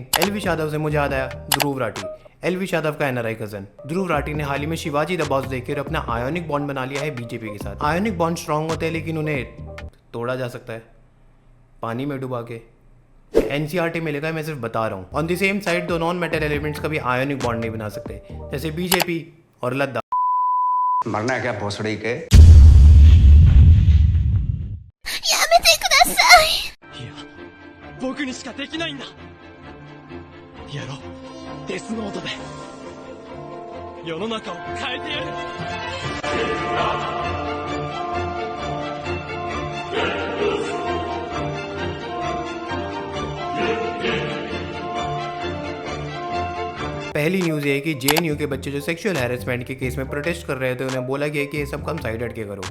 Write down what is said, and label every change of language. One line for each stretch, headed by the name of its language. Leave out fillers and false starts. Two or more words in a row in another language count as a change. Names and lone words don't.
Hindi: एलविश यादव से मुझे याद आया ध्रुव राठी। एलविश यादव का
English: NRI cousin
Hindi: ध्रुव राठी ने हाल ही में शिवाजी द बॉस देखकर अपना
English: ionic bond
Hindi: बना लिया है बीजेपी के साथ।
English: ionic bond strong
Hindi: होते हैं लेकिन उन्हें तोड़ा जा सकता है पानी में डुबा के। एनसीईआरटी में लिखा है, मैं सिर्फ बता रहा हूँ।
English: on the same side
Hindi: दो
English: non metal elements
Hindi: कभी
English: ionic bond
Hindi: नहीं बना सकते, जैसे बीजेपी और लद्दाख। मरना है क्या भोसड़ी के?
Japanese: やめてください。いや、僕にしかできないんだ。やろう、デスノートで世の中を変えてやる。
Hindi: पहली न्यूज़ ये है कि जेएनयू के बच्चे जो
English: sexual harassment
Hindi: के केस में प्रोटेस्ट कर रहे थे, उन्हें बोला गया कि ये सब काम साइड हट के करो।